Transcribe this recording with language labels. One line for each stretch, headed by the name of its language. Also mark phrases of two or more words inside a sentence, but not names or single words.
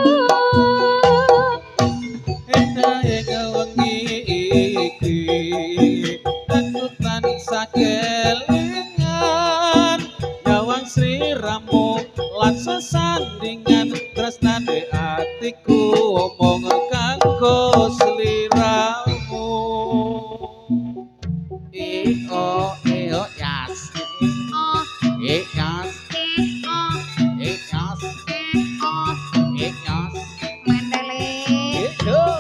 Javanese: Endahe wengi iki aku tansah kelingan nyawang sliramu lan sesandingan tresnane atiku omong kanggo sliramu I o yas oh yas oh yas oh yas mandele
Indonesian: itu